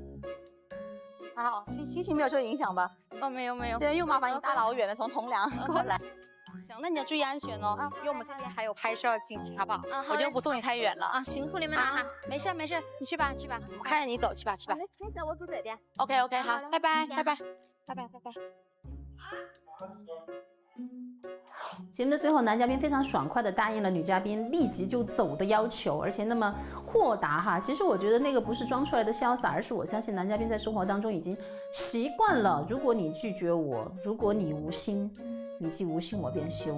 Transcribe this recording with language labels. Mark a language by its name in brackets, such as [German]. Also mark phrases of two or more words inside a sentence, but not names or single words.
[Chinese] 還好，心情沒有受影響吧？沒有。今天又麻煩你大老遠的從同良過來。行，那你要注意安全哦，因為我們這邊還有拍攝要進行，好不好？我就不送你太遠了啊，辛苦你們了哈。沒事，你去吧，我看着你走，去吧。沒事，我走這邊。 OK，好，拜拜。節目的最後，男嘉賓非常爽快地答應了女嘉賓立即就走的要求，而且那麼豁達哈。其實我覺得那個不是裝出來的瀟灑，而是我相信男嘉賓在生活當中已經習慣了，如果你拒絕我，如果你無心，你既無心我便凶。